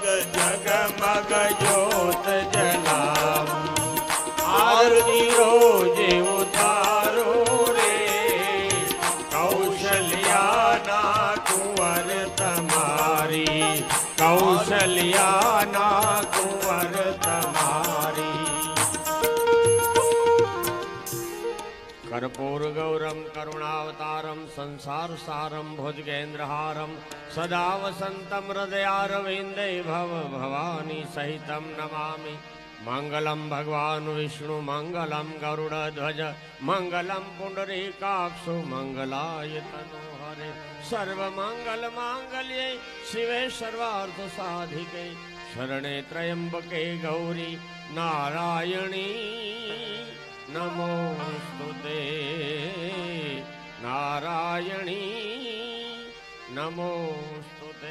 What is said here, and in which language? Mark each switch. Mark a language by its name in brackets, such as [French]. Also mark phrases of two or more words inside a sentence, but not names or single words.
[Gujarati] જગમગ જ્યોત જલાવ આરતી રોજે ઉતારો રે, કૌશલ્યાના કુંવર તમારી, કૌશલ્યાના કુંવર તમારી. [Sanskrit] कर्पूर गौरम करुणावतारम संसार सारम भुजगेन्द्रहारम सदा वसंतम हृदयारविंदे भव भवानी सहितम नमामि. मंगलम भगवान विष्णु मंगलम गरुड़ध्वज मंगलम पुंडरीकाक्षो मंगलाय तनोहरे, सर्वमंगल मांगल्ये शिवे सर्वार्थ साधिके, शरणे त्र्यंबके गौरी नारायणी नमोस्तुते, नारायणी नमोस्तुते.